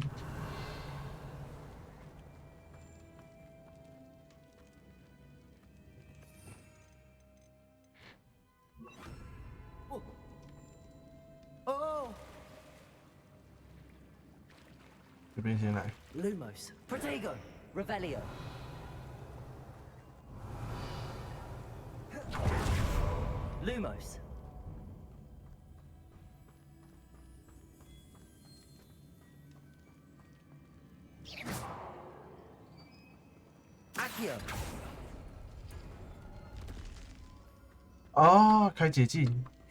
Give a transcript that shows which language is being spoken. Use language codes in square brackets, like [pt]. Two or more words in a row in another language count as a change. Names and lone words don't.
[zh] 哦，这边先来。 Lumos. Protego. Revelio. Lumos. Accio. 啊，开捷径。